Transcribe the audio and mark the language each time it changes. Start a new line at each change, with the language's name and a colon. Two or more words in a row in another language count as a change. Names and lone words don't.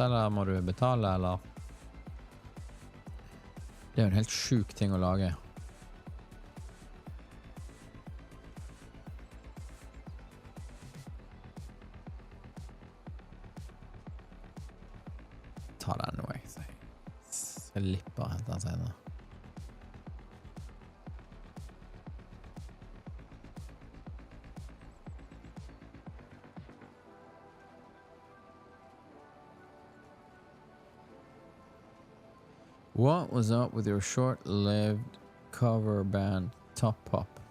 Norwegian: Eller må du betale, eller? Det er jo en helt sjuk ting å lage. Ta den nå, jeg. Jeg lipper å hente den senere.
English: What was up with your short-lived cover band Top Pop?